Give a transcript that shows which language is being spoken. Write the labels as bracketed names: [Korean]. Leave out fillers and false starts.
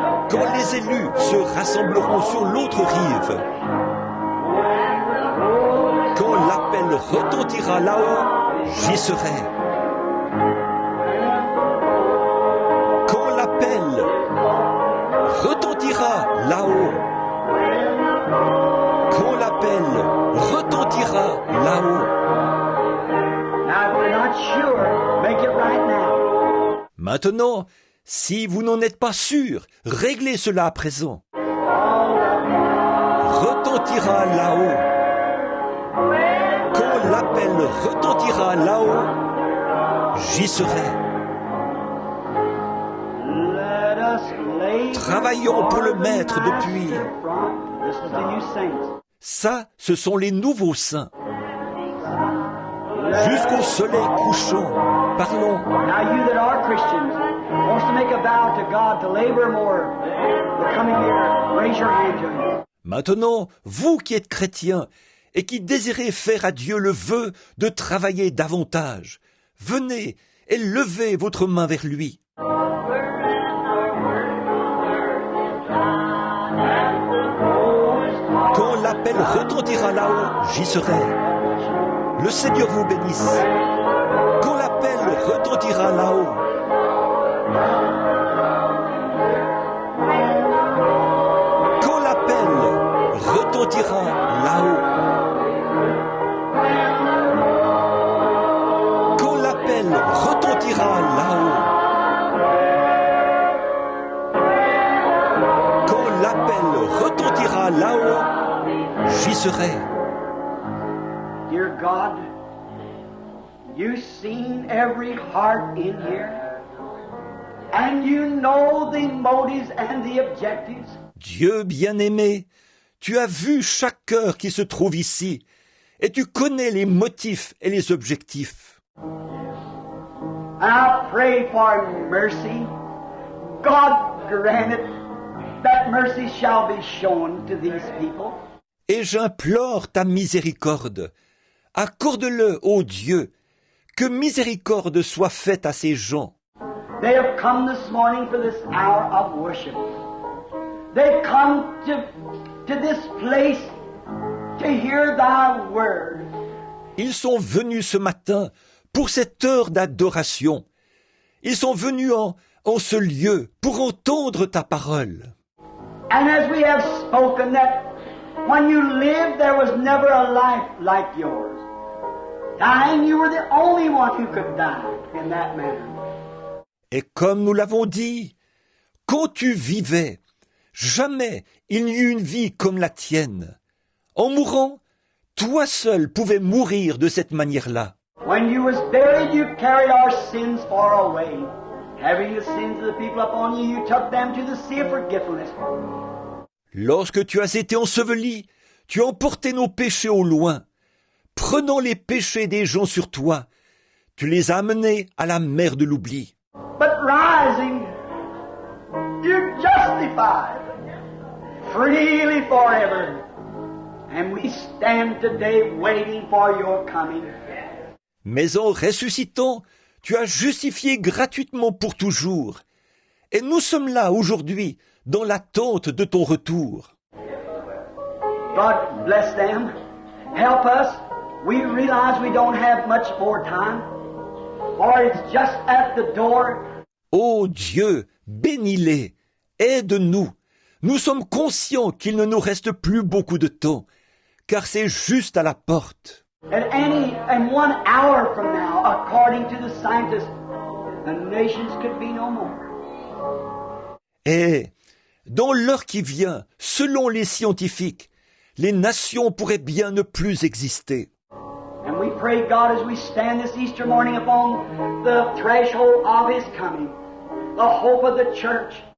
[French] Quand les élus se rassembleront sur l'autre rive, quand l'appel retentira là-haut, j'y serai. Quand l'appel retentira là-haut, quand l'appel retentira là-haut. [English] Now, if you're not sure, make it right now. [French] Maintenant, si vous n'en êtes pas sûr, réglez cela à présent. Retentira là-haut. Quand l'appel retentira là-haut, j'y serai. [English] Let us lay [French] Travaillons pour le Maître depuis. [English] This is the new saints. [French] Ça, ce sont les nouveaux saints. Jusqu'au soleil couchant, parlons. [English] Now you that are Christians, wants to make a vow to God to labor more the coming year, raise your hand to Him. [French] Maintenant, vous qui êtes chrétiens et qui désirez faire à Dieu le vœu de travailler davantage, venez et levez votre main vers lui. Quand l'appel retentira là-haut, j'y serai. Le Seigneur vous bénisse. Quand l'appel retentira là-haut, quand l'appel retentira là-haut, quand l'appel retentira là-haut, quand l'appel retentira là-haut, j'y serai. [English] Dear God, you've seen every heart in here, and you know the motives and the objectives. [French] Dieu bien-aimé, tu as vu chaque cœur qui se trouve ici, et tu connais les motifs et les objectifs. [English] And I pray for mercy. God grant it, that mercy shall be shown to these people. [French] Et j'implore ta miséricorde. Accorde-le, ô Dieu, que miséricorde soit faite à ces gens. [English] They have come this morning for this hour of worship. They've come to this place to hear thy word. [French] Ils sont venus ce matin pour cette heure d'adoration. Ils sont venus en ce lieu pour entendre ta parole. [English] And as we have spoken that When you lived, there was never a life like yours. Dying, you were the only one who could die in that manner. [French] Et comme nous l'avons dit, quand tu vivais, jamais il n'y eut une vie comme la tienne. En mourant, toi seul pouvais mourir de cette manière-là. [English] When you was buried, you carried our sins far away. Having the sins of the people upon you, you took them to the sea of forgetfulness. [French] Lorsque tu as été enseveli, tu emportais nos péchés au loin. Prenant les péchés des gens sur toi, tu les as amenés à la mer de l'oubli. [English] But rising, you're justified freely forever. And we stand today waiting for your coming. [French] Mais en ressuscitant, tu as justifié gratuitement pour toujours. Et nous sommes là aujourd'hui, dans l'attente de ton retour. [English] God bless them. Help us. We realize we don't have much more time. For it's just at the door. [French] Ô Dieu, bénis-les, aide-nous. Nous sommes conscients qu'il ne nous reste plus beaucoup de temps, car c'est juste à la porte. [English] And 1 hour from now, according to the scientists, the nations could be no more. [French] Et dans l'heure qui vient, selon les scientifiques, les nations pourraient bien ne plus exister. [English] And we pray, God, as we stand this Easter morning upon the threshold of His coming, the hope of the church.